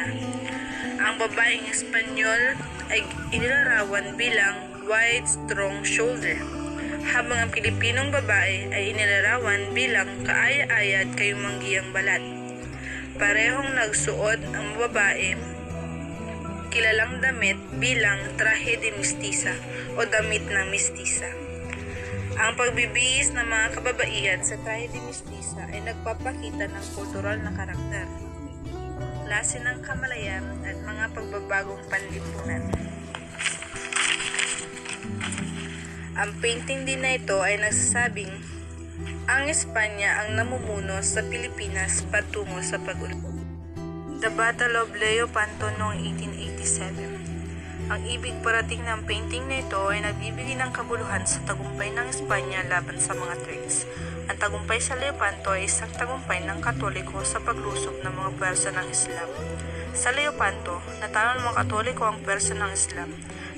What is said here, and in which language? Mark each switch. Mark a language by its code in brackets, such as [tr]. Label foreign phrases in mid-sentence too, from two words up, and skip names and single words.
[tl] Ang babaeng Espanyol ay inilarawan bilang [en] wide, strong shoulder, [tl] habang ang Pilipinong babae ay inilarawan bilang kaaya-aya at kayumanggiyang balat. Parehong nagsuot ang babae kilalang damit bilang [es] traje de mestiza [tl] o damit ng mestiza. Ang pagbibihis ng mga kababaihan sa [es] traje de mestiza [tl] ay nagpapakita ng kultural na karakter, klase ng kamalayan at mga pagbabagong panlipunan. Ang painting din na ito ay nagsasabing ang Espanya ang namumuno sa Pilipinas patungo sa pag-unlad. [en] The Battle of Leopanto noong 1887. [tl] Ang ibig parating ng painting na ito ay nagbibigay ng kabuluhan sa tagumpay ng Espanya laban sa mga Turks. Ang tagumpay sa Leopanto ay isang tagumpay ng Katoliko sa paglusob ng mga pwersa ng Islam. Sa Leopanto, natalo ng mga Katoliko ang pwersa ng Islam.